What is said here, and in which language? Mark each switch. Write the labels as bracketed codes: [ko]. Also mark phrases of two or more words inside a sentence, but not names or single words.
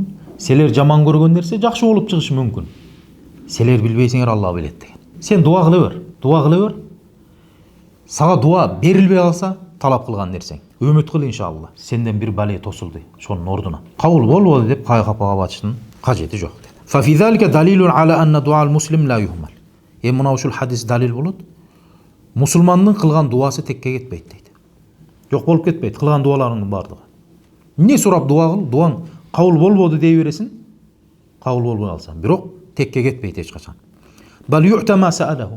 [ky] Селер жаман көргөн нерсе жакшы болуп чыгышы мүмкүн. Селер билбейсиңер, Алла билет деген. Сен дуа кыла бер, дуа кыла бер. Сага дуа берилбей калса, талап кылган нерсең. Үмүт кыл иншалла. Сенден бир бале тосулду. Шонун ордуна. Кабыл болбоду деп кайгы капага батыштын кажети жок dedi. [ar] ففي ذلك دليل على أن دعاء المسلم لا يهمل. [ky] Мына ушул хадис далил болот. Мусулмандын кылган дуасы текке кетпейт дейт. Жок болуп кетпейт, кылган дуаларыңдын бардыгы. Не сурап дуа кыл, дуаң кабыл болбоду дей бересиң, кабыл болбой калса, бирок текке кетпейт эч качан. [ar] بل يعطى ما سأله.